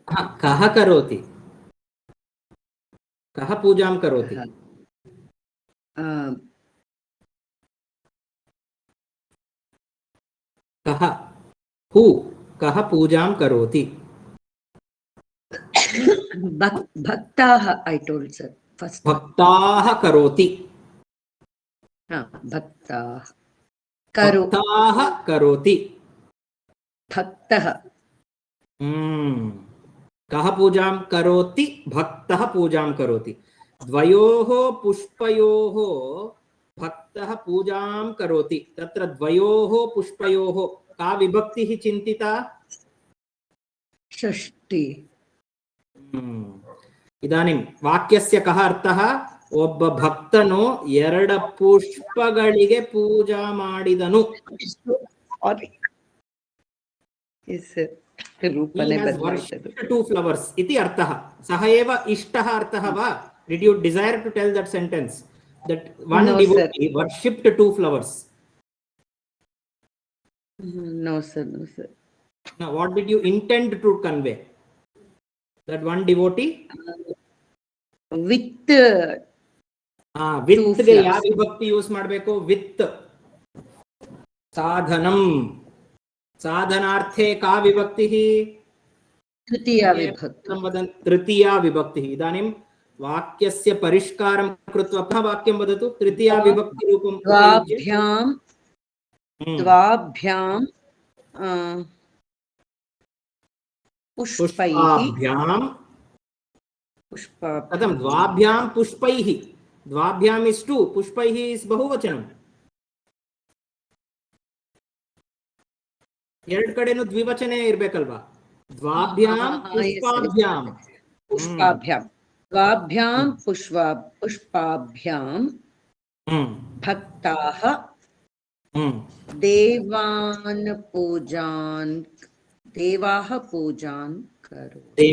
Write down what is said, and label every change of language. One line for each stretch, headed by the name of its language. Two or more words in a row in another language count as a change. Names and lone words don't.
Sanskrit: कः करोति? कः पूजां करोति? कः हू कः पूजां करोति?
English: भक्ताः I told sir first.
Sanskrit: भक्ताः करोति। भक्ताः करोति। भक्तः कः पूजां करोति? भक्तः पूजां करोति। द्वयोः पुष्पयोः भक्तः पूजां करोति। तत्र द्वयोः पुष्पयोः का विभक्तिः चिन्तिता? षष्ठी। इदानीं वाक्यस्य कः अर्थः?
Kannada: ಒಬ್ಬ ಭಕ್ತನು ಎರಡು ಪುಷ್ಪಗಳಿಗೆ ಪೂಜಾ ಮಾಡಿದನು.
English: two flowers
Sanskrit: इति अर्थः. सः एव इष्टः अर्थः वा?
English: Did you desire to tell that sentence? That one devotee worshipped two flowers. No sir. Now what did you intend to convey? That one devotee with
Kannada: ಗೆ ಯಾವ ವಿಭಕ್ತಿ ಯೂಸ್ ಮಾಡಬೇಕು? ವಿತ್.
Sanskrit: ಸಾಧನಂ ಸಾಧನಾರ್ಥೆ ಕಾ ವಿಭಕ್ತಿಃ? तृतीया विभक्ति. तृतीया विभक्तिः. इदानीं वाक्यस्य परिष्कारं कृत्वा पुनः वाक्यं वदतु. तृतीया विभक्ति रूपं द्वाभ्यां पुष्पैः. कथं द्वाभ्यां पुष्पैः? द्वाभ्याम्
English: is two,
Sanskrit: पुष्पैः इस् बहुवचनम्.
Kannada: ಎರಡು ಕಡೆನೂ ದ್ವಿವಚನೆ ಇರಬೇಕಲ್ವಾ?
Sanskrit: द्वाभ्यां पुष्पाभ्यां. द्वाभ्यां पुष्पाभ्यां भक्ताः देवाः पूजां करोति.